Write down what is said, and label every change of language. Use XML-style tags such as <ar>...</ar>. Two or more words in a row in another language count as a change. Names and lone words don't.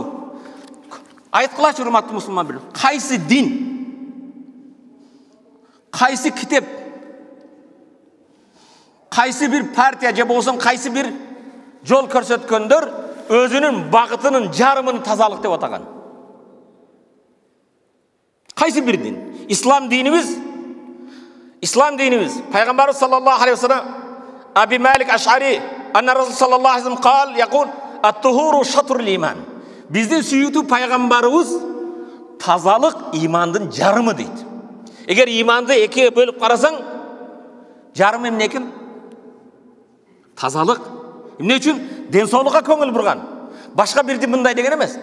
<ky>Айткылачы урматтуу мусулман бир. Кайсы дин, кайсы китеп, кайсы бир партия же болсо кайсы бир жол көрсөткөндөр өзүнүн багытынын жарымын тазалык деп атаган. Кайсы бир дин? Ислам динибиз Пайгамбарыбыз</ky> <ar>صلى الله عليه وسلم أبي مالك الأشعري أن رسول صلى الله عليه وسلم قال يقول الطهور شطر الإيمان.</ar> <ky>Биздин сүйүктүү пайгамбарыбыз тазалык имандын жарымы дейт. Эгер иманды экиге бөлүп карасаң, жарымы эмне экен? Тазалык. Эмне үчүн? Ден соолукка көңүл бурган. Башка бир дин мындай деген эмес.</ky>